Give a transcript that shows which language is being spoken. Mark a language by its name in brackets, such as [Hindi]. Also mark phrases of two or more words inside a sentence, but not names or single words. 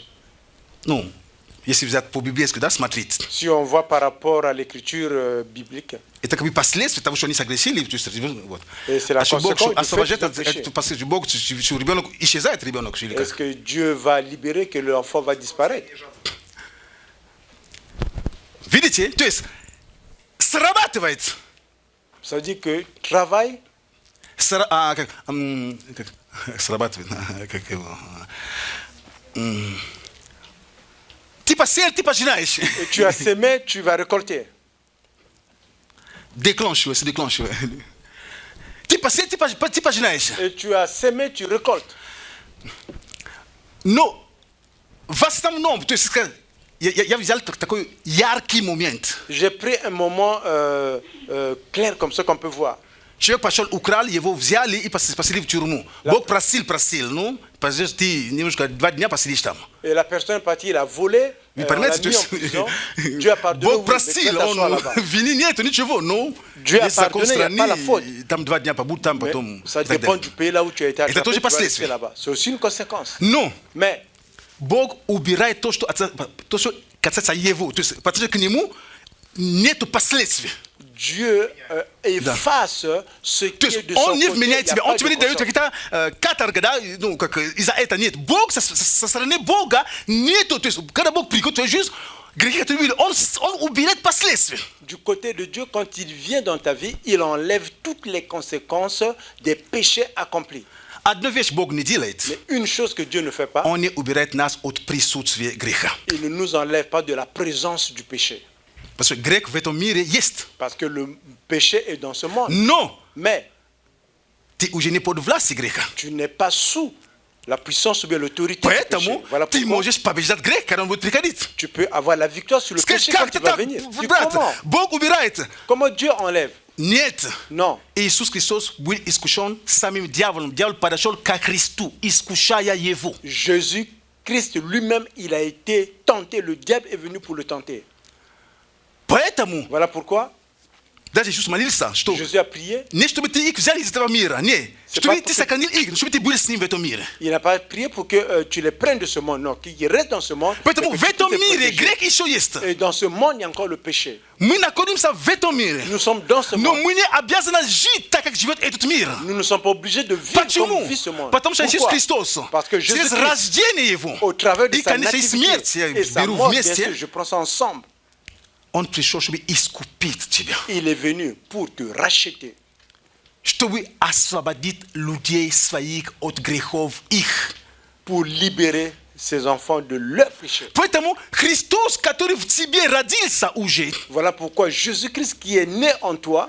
[Russian] Ну, если взять по библейски, да, смотреть. [French] Si on voit par rapport à l'écriture biblique, [Russian] Это как бы последствия того, что они согласили. То есть, вот. [French] Et c'est la [Russian] А что Бог [French] conséquence du [Russian] освобождает [French] fait du péché. [Russian] от последствий, Бог, что ребенок исчезает, ребенок, или [French] est-ce [Russian] как? [French] que Dieu va libérer, que l'enfant va disparaître? [Russian] Видите? То есть, срабатывает. [French] Ça veut dire que travail, [Russian] Как срабатывает? Как его? Ты посеял, ты пожинаешь. [French] et tu as semé, tu vas récolter. Déclenche, c'est déclenche. [Russian] Ты посеял, ты пожинаешь. [French] Et tu as semé, tu récoltes. [Russian] Но в основном, то есть, я взял такой яркий момент. [French] J'ai pris un moment clair comme ça qu'on peut voir. [Russian] Человек пошел, украл, его взяли и посадили в тюрьму. Бог простил, ну, ты немножко 2 дня посидишь там. [French] Et la personne est partie, il a volé, [Russian] Вы [French] on l'a [Russian] понимаете, [French] mis en prison. Dieu a pardonné, [Russian] Бог [French] oui, mais [Russian] простил, [French] tu t'assois [Russian] он [French] là-bas. [Russian] вины нет, ничего, ну, [French] Dieu a [Russian] есть закон [French] pardonné, il y a pas la faute. [Russian] страны, там 2 дня побудь, там [French] Mais [Russian] потом. [French] ça [Russian] и так [French] dépend [Russian] далее. [French] du pays là où tu as été [Russian] Это [French] attrapé, [Russian] тоже [French] tu vas rester [Russian] последствия. [French] là-bas. C'est aussi une conséquence. [Russian] Но [French] Mais [Russian] Бог убирает то, что касается его, то есть, потому что к нему нету последствий. [French] Dieu efface ce [Russian] То [French] qui est [Russian] есть [French] de son [Russian] он не [French] côté. [Russian] вменяет [French] Il y a [Russian] тебя, [French] pas [Russian] он [French] de [Russian] тебе не дает [French] conscience. [Russian] какие-то каторга, да, ну, как из-за этого нет. Бог со стороны Бога нету, то есть, когда Бог приходит в твою жизнь, грехи, которые были, он убирает последствия. [French] Du côté de Dieu, quand il vient dans ta vie, il enlève toutes les conséquences des péchés accomplis. [Russian] Одну вещь Бог не делает. [French] Mais une chose que Dieu ne fait pas, [Russian] Он не убирает нас от присутствия греха. [French] il ne nous enlève pas de la présence du péché. Parce que [Russian] грех в этом мире есть. [French] Parce que le péché est dans ce monde. [Russian] Но [French] Mais [Russian] ты уже не под властью греха. [French] tu n'es pas sous la puissance ou bien l'autorité du péché. [Russian] Поэтому [French] Voilà [Russian] ты [French] pourquoi [Russian] можешь побеждать грех, когда он будет приходить. [French] tu peux avoir la victoire sur le [Russian] Скажи, [French] péché quand [Russian] как [French] il [Russian] ты [French] va [Russian] так, [French] venir. Dis [Russian] брат? [French] comment? [Russian] Бог убирает. [French] Comment Dieu enlève? [Russian] Нет. [French] Non. [Russian] Иисус Христос был искушен самим дьяволом. Дьявол подошел ко Христу, искушая его. [French] Jésus-Christ lui-même, il a été tenté. Le diable est venu pour le tenter. [Russian] Поэтому [French] Voilà pourquoi [Russian] даже Иисус молился, что [French] Jésus a prié. [Russian] не чтобы ты их взял из этого мира, не, чтобы [French] pas [Russian] ты [French] pour- [Russian] сохранил их, чтобы ты был с ним в этом мире. [French] Il n'a pas prié pour que tu les prennes de ce monde. Non, qu'ils restent dans ce monde. [Russian] Поэтому [French] mais [Russian] в [French] que tu [Russian] этом [French] puisses les [Russian] мире [French] protéger. [Russian] грех еще есть. [French] Et dans ce monde, il y a encore le péché. [Russian] Мы находимся в этом мире. [French] Nous sommes dans ce [Russian] Но [French] monde. [Russian] мы не обязаны жить так, как живет этот мир. [French] Nous ne sommes pas obligés de vivre [Russian] Почему? [French] comme vit ce monde. [Russian] Потому что Иисус [French] Pourquoi? [Russian] Христос [French] Parce que [Russian] через [French] Jésus-Christ, [Russian] рождение Его [French] au travers de [Russian] и, [French] sa [Russian] конечно, и смерть, я [French] nativité et sa [Russian] беру [French] mort, bien [Russian] вместе, [French] sûr, je prends ça ensemble. [Russian] Он пришел, чтобы искупить тебя, [French] Il est venu pour te racheter, [Russian] чтобы освободить людей своих от грехов их. [French] pour libérer ses enfants de leurs péchés. [Russian] Поэтому Христос, который в тебе родился уже, [French] Voilà pourquoi Jésus-Christ qui est né en toi,